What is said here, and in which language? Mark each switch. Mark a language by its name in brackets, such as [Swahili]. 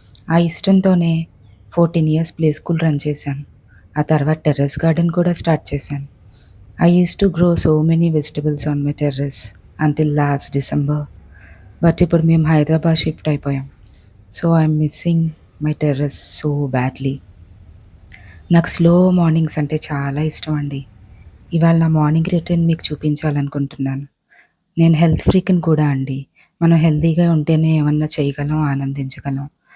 [Telugu] ఆ ఇష్టంతోనే 14 years play school run చేశాను. ఆ తర్వాత టెర్రస్ గార్డెన్ కూడా స్టార్ట్ చేశాను. [English] I used to grow so many vegetables on my terrace until last December. [Telugu] But ఇప్పుడు మేము హైదరాబాద్ షిఫ్ట్ అయిపోయాం. So [English] I'm missing my terrace so badly. [Telugu] నాకు స్లో మార్నింగ్స్ అంటే చాలా ఇష్టం అండి. ఇవాళ నా మార్నింగ్ రొటీన్ మీకు చూపించాలనుకుంటున్నాను. నేను హెల్త్ ఫ్రీక్‌ని కూడా అండి. మనం హెల్తీగా ఉంటేనే ఏమన్నా చేయగలం, ఆనందించగలం.